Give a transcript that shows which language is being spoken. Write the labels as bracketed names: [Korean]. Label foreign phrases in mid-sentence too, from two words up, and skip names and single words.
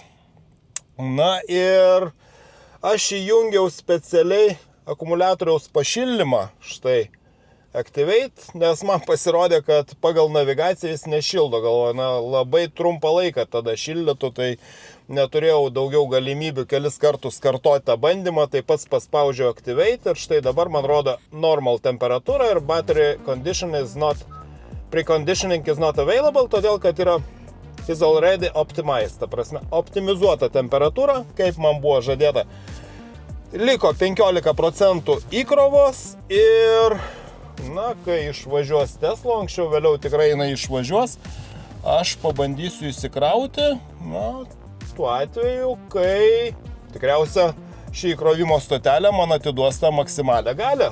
[Lithuanian] Na ir aš įjungiau specialiai akumuliatoriaus pašildymą, štai, Activate, nes man pasirodė, kad pagal navigaciją jis nešildo, galvoju, na, labai trumpą laiką tada šildytų, tai neturėjau daugiau galimybių kelis kartus kartoti tą bandymą, tai pats paspaudžiau Activate ir štai dabar man rodo normal temperatūra ir battery [English] preconditioning is not available, [Lithuanian] todėl kad yra [English] is already optimized, [Lithuanian] ta prasme, optimizuota temperatūra, kaip man buvo žadėta. Liko 15% įkrovos ir na, kai išvažiuos Tesla, anksčiau vėliau tikrai jinai išvažiuos, aš pabandysiu įsikrauti, na, tuo atveju, kai tikriausia šį įkrovimo stotelę man atiduos tą maksimalią galią.